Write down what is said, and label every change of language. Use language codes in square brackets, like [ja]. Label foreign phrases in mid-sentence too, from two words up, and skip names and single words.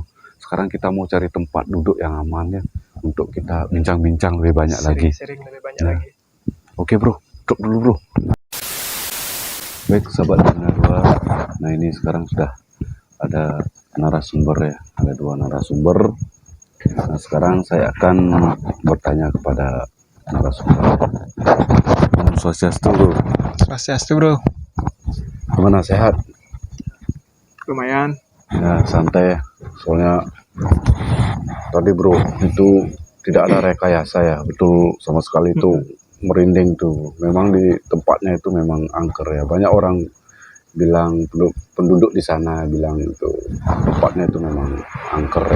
[id] Sekarang kita mau cari tempat duduk yang aman ya, untuk kita bincang-bincang lebih banyak lagi. Sering lebih banyak Ya. lagi. Oke bro, duduk dulu bro. Baik sahabat Zona 2, nah ini sekarang sudah ada narasumber ya, ada 2 narasumber. Nah sekarang saya akan bertanya kepada narasumber. [sa] Om Swastiastu [id] bro, Swastiastu bro. gimana, sehat? Lumayan. Ya santai ya, soalnya tadi bro itu tidak ada rekayasa ya, betul sama sekali itu merinding tuh. Memang di tempatnya itu memang angker ya, banyak orang bilang, penduduk di sana bilang itu tempatnya itu memang angker ya.